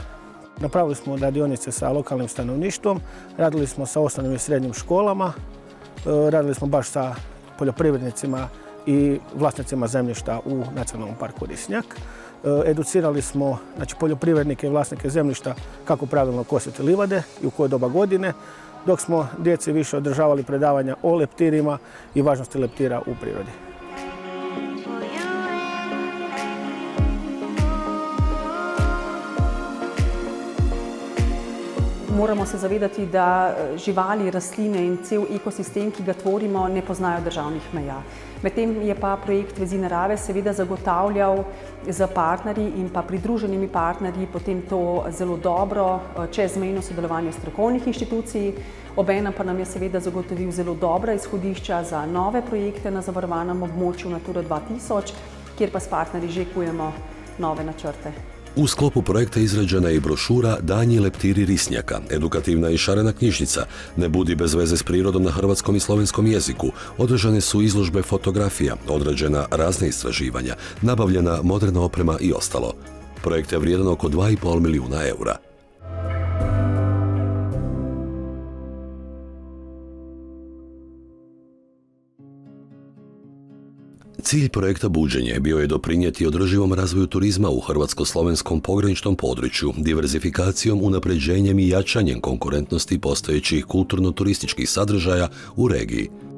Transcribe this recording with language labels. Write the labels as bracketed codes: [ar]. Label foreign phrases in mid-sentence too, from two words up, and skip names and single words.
[hr] Napravili smo radionice sa lokalnim stanovništvom, radili smo sa osnovnim i srednjim školama, radili smo baš sa poljoprivrednicima i vlasnicima zemljišta u Nacionalnom parku Risnjak. Educirali smo poljoprivrednike i vlasnike zemljišta kako pravilno kositi livade i u koje doba godine, dok smo djeci više održavali predavanja o leptirima i važnosti leptira u prirodi. [sl] Moramo se zavedati, da živali, rastline in cel ekosistem, ki ga tvorimo, ne poznajo državnih meja. Medtem je pa projekt Vezi narave seveda zagotavljal z partnerji in pa pridruženimi partnerji potem to zelo dobro čezmejno sodelovanje strokovnih inštitucij. Obenem pa nam je seveda zagotovil zelo dobra izhodišča za nove projekte na zavarovanem območju Natura 2000, kjer pa s partnerji že kujemo nove načrte. [hr] U sklopu projekta izrađena je i brošura Danji leptiri risnjaka, edukativna i šarena knjižnica, Ne budi bez veze s prirodom na hrvatskom i slovenskom jeziku, održane su izložbe fotografija, odrađena razna istraživanja, nabavljena moderna oprema i ostalo. Projekt je vrijedan oko 2,5 milijuna eura. Cilj projekta Buđenje bio je doprinijeti održivom razvoju turizma u hrvatsko-slovenskom pograničnom području, diverzifikacijom, unapređenjem i jačanjem konkurentnosti postojećih kulturno-turističkih sadržaja u regiji.